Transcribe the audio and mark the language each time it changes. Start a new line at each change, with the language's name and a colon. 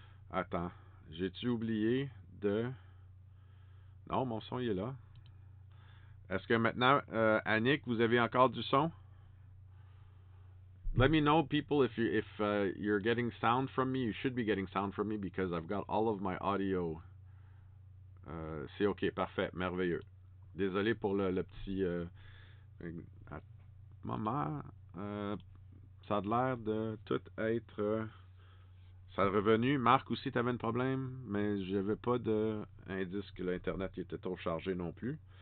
French: Attends, j'ai-tu oublié de. Non, mon son il est là. Est-ce que maintenant, Annick, vous avez encore du son?
English: Let me know, people, if you're getting sound from me. You should be getting sound from me because I've got all of my audio.
French: C'est ok, parfait, merveilleux. Désolé pour le petit moment. Ça a l'air de tout être. Ça a revenu. Marc aussi, t'avais un problème, mais j'avais pas d'indice que l'internet était trop chargé non plus.